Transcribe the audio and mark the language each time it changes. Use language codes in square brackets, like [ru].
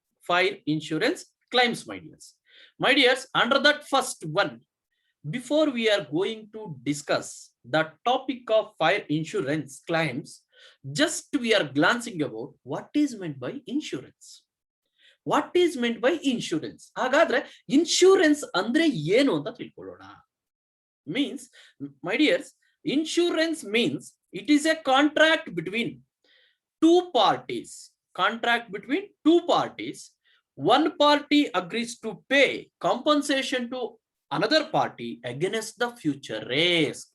[en] Fire insurance claims, my dears. My dears, under that first one, before we are going to discuss the topic of fire insurance claims, just we are glancing about what is meant by insurance. What is meant by insurance? [kn] ಹಾಗಾದ್ರೆ insurance ಅಂದ್ರೆ ಏನು ಅಂತ ತಿಳ್ಕೊಳ್ಳೋಣ. [en] Means, my dears, insurance means it is a contract between two parties. Contract between two parties. One party agrees to pay compensation to another party against the future risk.